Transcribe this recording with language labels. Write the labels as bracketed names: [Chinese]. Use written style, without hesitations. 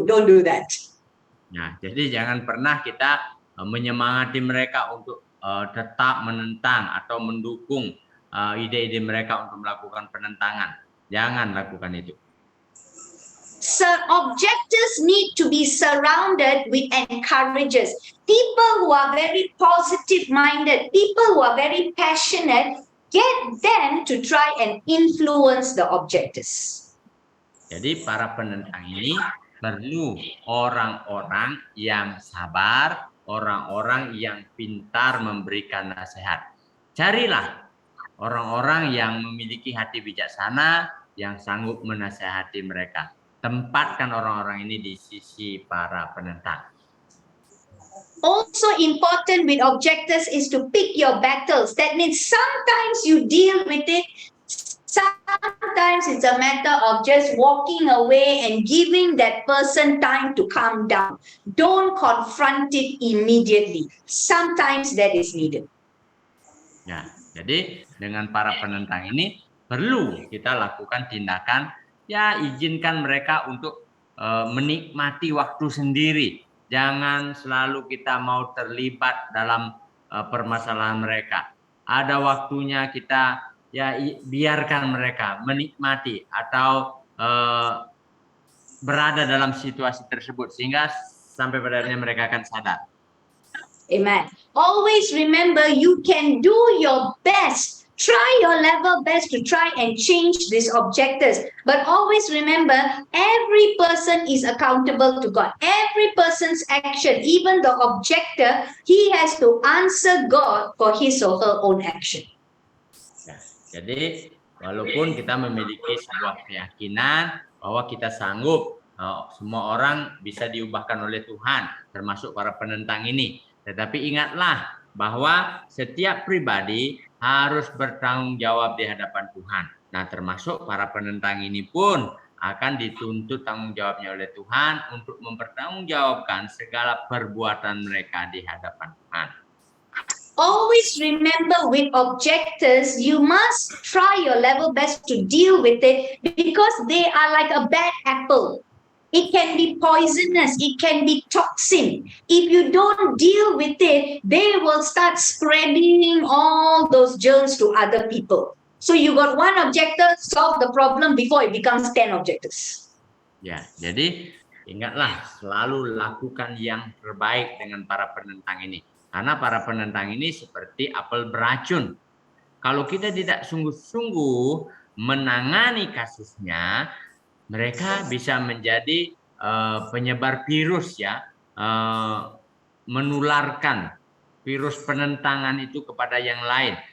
[English] Don't do that. [Indonesian] Nah, jadi jangan pernah kita menyemangati mereka untuk tetap menentang atau mendukung ide-ide mereka untuk melakukan penentangan. Jangan lakukan itu. [English] Objectors need to be surrounded with encouragers, people who are very positive minded, people who are very passionate. Get them to try and influence the objectors. [Indonesian] Jadi para penentang ini perlu orang-orang yang sabar, orang-orang yang pintar memberikan nasihat. Carilah orang-orang yang memiliki hati bijaksana, yang sanggup menasihati mereka. Tempatkan orang-orang ini di sisi para penentang. [English] Also important with objectors is to pick your battles. That means sometimes you deal with it, sometimes it's a matter of just walking away and giving that person time to calm down. Don't confront it immediately. Sometimes that is needed. [Indonesian] Ya, jadi dengan para penentang ini perlu kita lakukan tindakan, ya izinkan mereka untuk menikmati waktu sendiri. Jangan selalu kita mau terlibat dalam permasalahan mereka. Ada waktunya kita ya biarkan mereka menikmati atau berada dalam situasi tersebut sehingga sampai pada akhirnya mereka akan sadar. Amen. [English] Always remember you can do your best. Try your level best to try and change these objectors. But always remember, every person is accountable to God. Every person's action, even the objector, he has to answer God for his or her own action. [Indonesian] Ya, jadi walaupun kita memiliki sebuah keyakinan bahwa kita sanggup, semua orang bisa diubahkan oleh Tuhan, termasuk para penentang ini. Tetapi ingatlah bahwa setiap pribadi harus bertanggung jawab di hadapan Tuhan. Nah, termasuk para penentang ini pun akan dituntut tanggung jawabnya oleh Tuhan untuk mempertanggungjawabkan segala perbuatan mereka di hadapan Tuhan. [English] Always remember with objectors, you must try your level best to deal with it because they are like a bad apple. It can be poisonous. It can be toxic. If you don't deal with it, they will start spreading all those germs to other people. So you got one objector, solve the problem before it becomes 10 objectors. [Indonesian] Ya, jadi ingatlah selalu lakukan yang terbaik dengan para penentang ini. Karena para penentang ini seperti apel beracun. Kalau kita tidak sungguh-sungguh menangani kasusnya, mereka bisa menjadi penyebar virus ya, menularkan virus penentangan itu kepada yang lain.